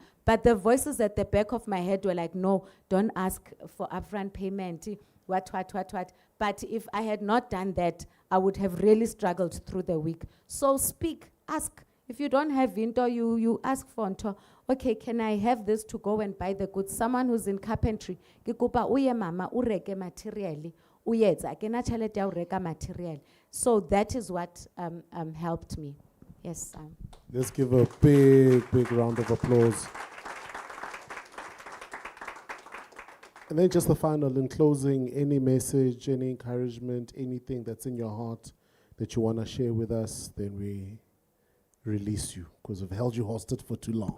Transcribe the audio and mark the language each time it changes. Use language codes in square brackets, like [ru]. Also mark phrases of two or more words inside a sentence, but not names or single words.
[en] But the voices at the back of my head were like, no, don't ask for upfront payment, what. But if I had not done that, I would have really struggled through the week. So speak, ask. If you don't have Vinto, you ask for Nto. Okay, can I have this to go and buy the goods? Someone who's in carpentry, [st] ke kopa uye mama ureke material. Uyetsa ke na tšhelete ya ho reka material. [en] So that is what helped me. Yes. Let's give a big round of applause. And then just the final, in closing, any message, any encouragement, anything that's in your heart that you want to share with us, then we release you, because we've held you hostage for too long.